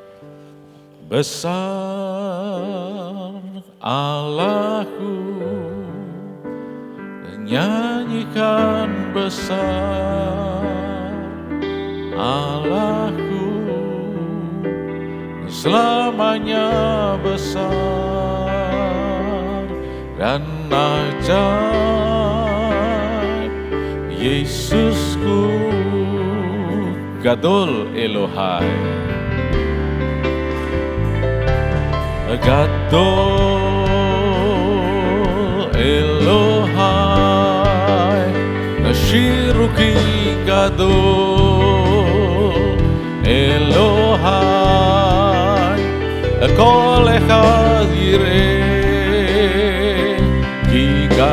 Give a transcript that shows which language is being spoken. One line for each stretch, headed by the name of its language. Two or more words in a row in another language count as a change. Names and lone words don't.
Indonesian: Besar Allahku, nyanyikan besar Allahku, selamanya besar dan ajaib. Yesusku,
Hebrew: גדול אלוהי, גדול אלוהי, שירו כי גדול אלוהי, כל אחד יראה כי